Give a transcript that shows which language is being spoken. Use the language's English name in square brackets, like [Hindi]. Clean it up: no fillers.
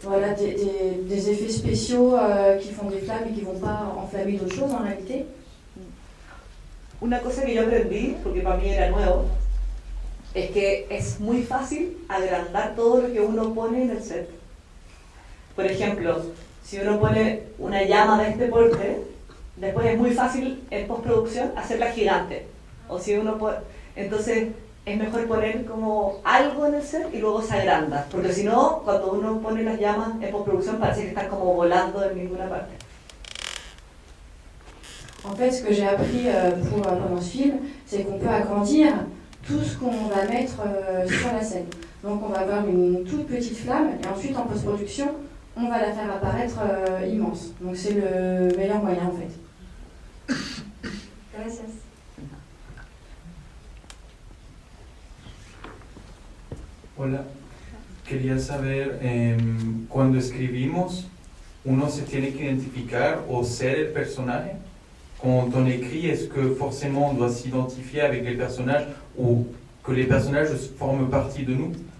[French] Voilà, des effets spéciaux qui font des flammes et qui ne vont pas enflammer d'autres choses en réalité. [Spanish] Una cosa que yo aprendí, porque para mí era nuevo, es que es muy fácil agrandar todo lo que uno pone en el set. Por ejemplo, si uno pone una llama de este porte, después es muy fácil en postproducción hacerla gigante. O si uno entonces es mejor poner como algo en el set y luego se agranda, porque si no, cuando uno pone las llamas en postproducción parece que están como volando en ninguna parte. [French] En fait, ce que j'ai appris pendant ce film, c'est qu'on peut agrandir tout ce qu'on va mettre sur la scène. Donc on va avoir une toute petite flamme et ensuite en post-production, on va la faire apparaître immense. Donc c'est le meilleur moyen en fait. [Spanish] Gracias. Hola, quería saber, cuando escribimos, ¿uno se tiene que identificar o ser el personaje? [French] Quand on écrit, est-ce que forcément on doit s'identifier avec les personnages ou que les personnages forment partie de nous?